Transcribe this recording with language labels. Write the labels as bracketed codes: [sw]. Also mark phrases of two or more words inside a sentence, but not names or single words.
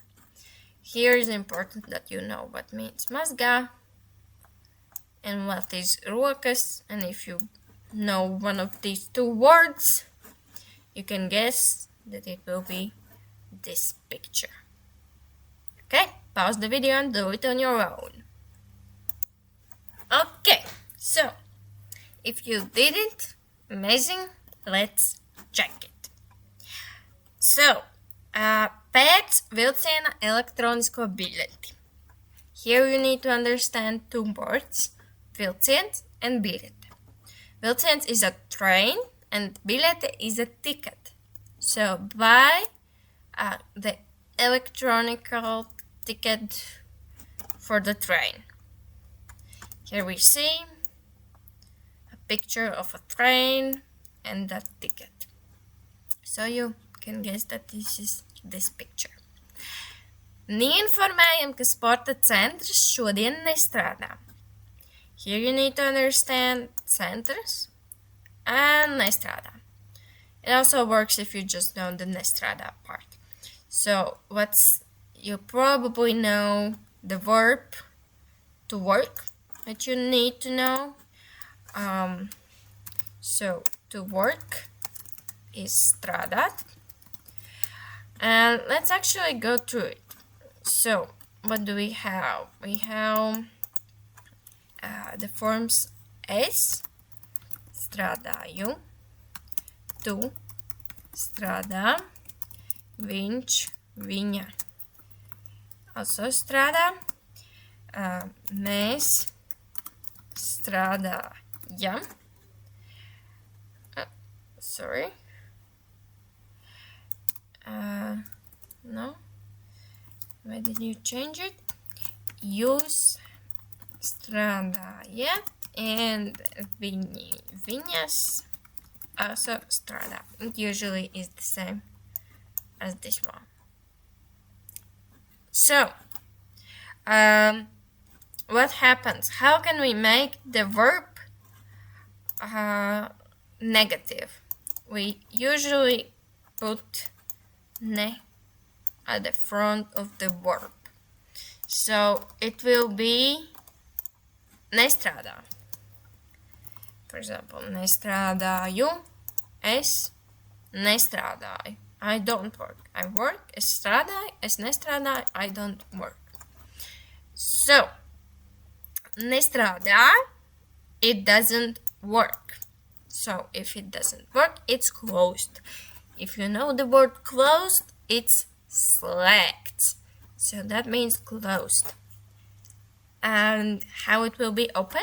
[en] Here is important that you know what means mazgā and what is rokas, and if you know one of these 2 words, you can guess that it will be this picture. Okay, pause the video and do it on your own. Okay, so if you did it, amazing, let's check it. So, [lv] pēc vilciena elektronisko biļeti. [en] Here you need to understand 2 words, vilciens and biļete. Vilciens is a train and biļete is a ticket. So buy the electronic ticket for the train. Here we see a picture of a train and that ticket. So you can guess that this is this picture. [lv] Neinformējam, ka sporta centrs šodien nestrādā. [en] Here you need to understand centrs and nestrādā. It also works if you just know the nestrādā part. So you probably know the verb to work that you need to know. So to work is strādāt. And let's actually go through it. So what do we have? We have the forms [lv] es, strādāju, tu, strādā, viņš, viņa. Also strādā, mēs, strādājam. [en] Sorry. No. Why did you change it? [lv] Jūs strādājat, and viņi, viņas also strada. [en] It usually is the same as this one. So, what happens? How can we make the verb negative? We usually put ne at the front of the verb. So it will be nestrādā. For example, [lv] nestrādāju, es nestrādāju. [en] I don't work. I work, [lv] es strādāju, es nestrādāju, [en] I don't work. So, nestrādā, it doesn't work. So, if it doesn't work, it's closed. If you know the word closed, it's slēgts. So that means closed. And how it will be open?